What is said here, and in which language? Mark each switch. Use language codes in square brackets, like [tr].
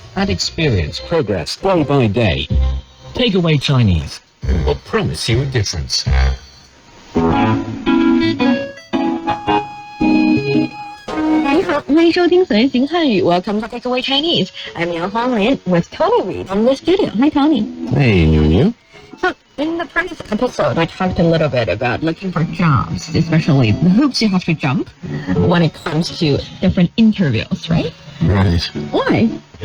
[en] and experience progress day by day. Takeaway Chinese will promise you a difference. [zh] 你好，欢迎收听随行汉语 [en] Welcome to Takeaway Chinese. I'm Yang Huanglin with Tony Reed in the studio. Hi, Tony. Hey, New. So, in the previous episode, I talked a little bit about looking for jobs, especially the hoops you have to jump when it comes to different interviews, right? Right. Why?